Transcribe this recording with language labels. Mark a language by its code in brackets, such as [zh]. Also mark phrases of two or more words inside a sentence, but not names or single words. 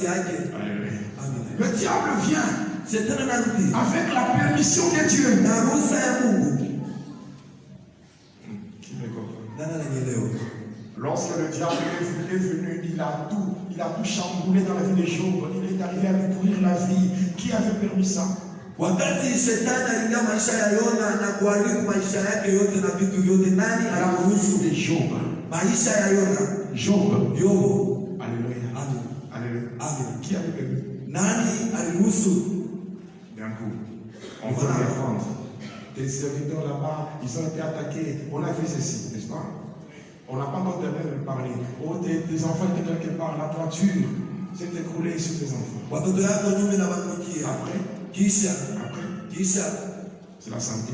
[fr] Le diable vient avec la permission de Dieu. Qui me comprend? Lorsque le diable est venu, il a tout chamboulé dans la vie de Job. Il est arrivé à lui pourrir la vie. Qui avait permis ça? [sw] Wakati shetani aliingia maisha ya Yona na kuharibu maisha yake yote na vitu vyote, nani aliruhusu? [fr] Job. [sw] Maisha ya Yona. [fr] Job. [sw] Yobo. [fr] Alléluia. [sw] Amen. [fr] Alléluia. [sw] Amen. [fr] Qui avait permis? [sw] Nani aliruhusu? [fr] D'un coup, on va répondre. Tes serviteurs là-bas, ils ont été attaqués. On a fait ceci, n'est-ce pas? On n'a pas encore terminé de parler. Oh, tes enfants étaient quelque part, la toiture s'est écroulée sur tes enfants. Après, c'est la santé.